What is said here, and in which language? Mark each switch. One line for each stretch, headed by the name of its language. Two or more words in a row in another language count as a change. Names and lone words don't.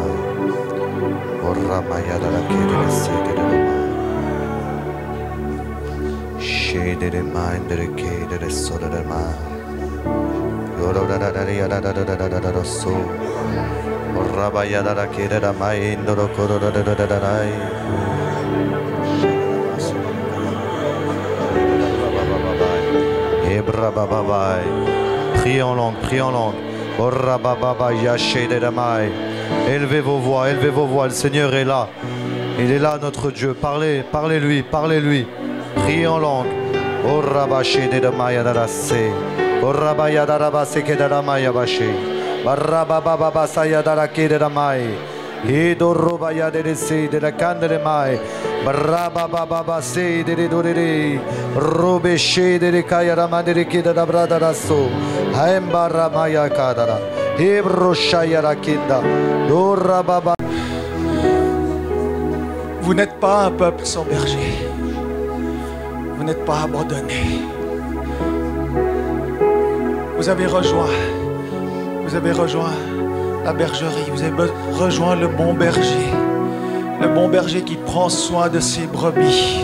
French: Orra mayada la kedere sedere ma. Shedere mindere kedere sodere ma. Yoro da da da da da da da da so. Orra bayada la kedere ma indoro koro da da da da da. Ebra baba bye. Priez en langue, priez en langue. Élevez vos voix, le Seigneur est là. Il est là notre Dieu. Parlez, parlez-lui, parlez-lui. Priez en langue. Braba baba sei de dorere robe shede de kayara mandere kida da brada raso haembara maya kadara hebro shayara kinda dora baba. Vous n'êtes pas un peuple sans berger. Vous n'êtes pas abandonné. Vous avez rejoint la bergerie. Vous avez rejoint le bon berger. Le bon berger qui prend soin de ses brebis.